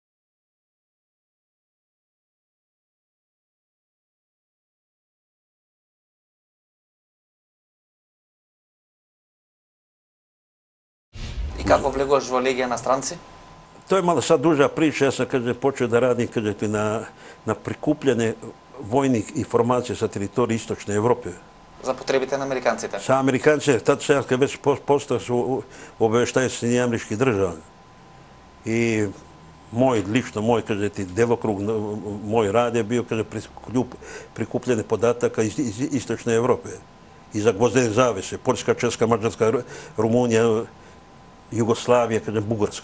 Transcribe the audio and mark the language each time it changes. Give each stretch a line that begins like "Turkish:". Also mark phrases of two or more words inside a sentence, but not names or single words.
Macedonian: И како влегуваш во Легија на странци?
Serbian: To je malo sad duža priča. Ja sam, kaže, počeo da radim, kaže, na prikupljene vojnih informacija sa teritorije Istočne Evrope.
Macedonian: За потребите на американците?
Serbian: Sa Amerikancima, tad sam ja već postao su obaveštaj Sjedinjenih Američkih Država. I moj, kaže, delokrug, moj rad je bio, kaže, prikupljene podataka iz Istočne Evrope. Iza gvozdene zavese, Poljska, Česka, Mađarska, Rumunija, Jugoslavija, kažem, Bugarska.